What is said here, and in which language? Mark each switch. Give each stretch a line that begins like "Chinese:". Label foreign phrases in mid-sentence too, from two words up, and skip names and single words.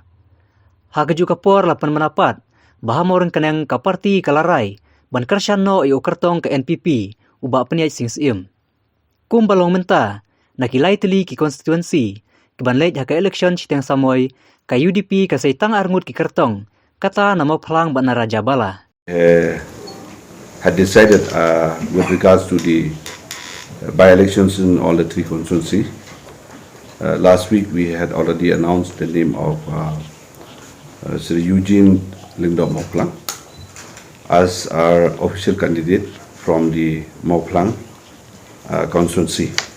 Khasi: Haka juga por lapan manapat, baha Mawryngkneng ka parti kalarai, ban kyrshan no yu kyrtong ka NPP, uba penyai singsim. Kum balong menta, nakilai teli ki konstituensi, keban leit haka election sitang samoy, ka UDP kasay tang arngut ki kyrtong, kata na Mawphor ban na Rajabala.
English: Had decided with regards to the by-elections in all the three constituencies. Last week we had already announced the name of Sri Eugene Lingdom Mawphor as our official candidate from the Mawphor constituency.